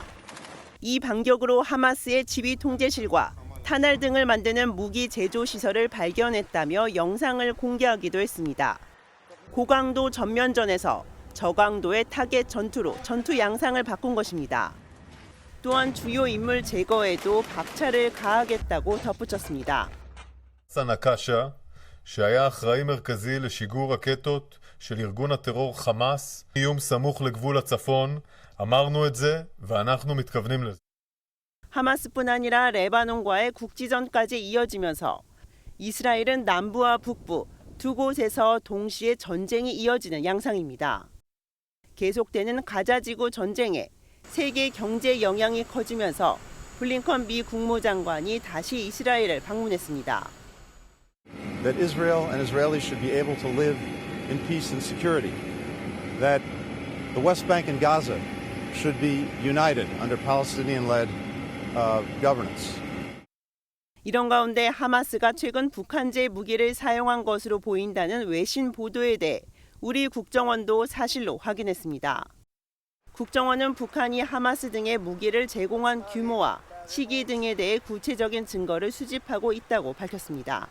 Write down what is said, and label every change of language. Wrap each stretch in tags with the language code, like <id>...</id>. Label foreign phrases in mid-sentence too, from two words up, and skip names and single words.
<ko>이 반격으로 하마스의 지휘 통제실과 타날 등을 만드는 무기 제조 시설을 발견했다며 영상을 공개하기도 했습니다. 고강도 전면전에서 저강도의 타겟 전투로 전투 양상을 바꾼 것입니다. 또한 주요 인물 제거에도 박차를 가하겠다고 덧붙였습니다.</ko> <he>שהיה אחראי מרכזי לשיגור רקטות של ארגון הטרור חמאס, איום סמוך לגבול הצפון, אמרנו את זה ואנחנו מתכוונים לזה.</he> <ko>하마스뿐 아니라 레바논과의 국지전까지 이어지면서 이스라엘은 남부와 북부 두 곳에서 동시에 전쟁이 이어지는 양상입니다. 계속되는 가자지구 전쟁에 세계 경제 영향이 커지면서 블링컨 미 국무장관이 다시 이스라엘을 방문했습니다.</ko> <en>That Israel and Israelis should be able to live in peace and security. That the West Bank and Gaza should be united under Palestinian-led governance.</en> <ko>이런 가운데 하마스가 최근 북한제 무기를 사용한 것으로 보인다는 외신 보도에 대해 우리 국정원도 사실로 확인했습니다. 국정원은 북한이 하마스 등의 무기를 제공한 규모와 시기 등에 대해 구체적인 증거를 수집하고 있다고 밝혔습니다.</ko>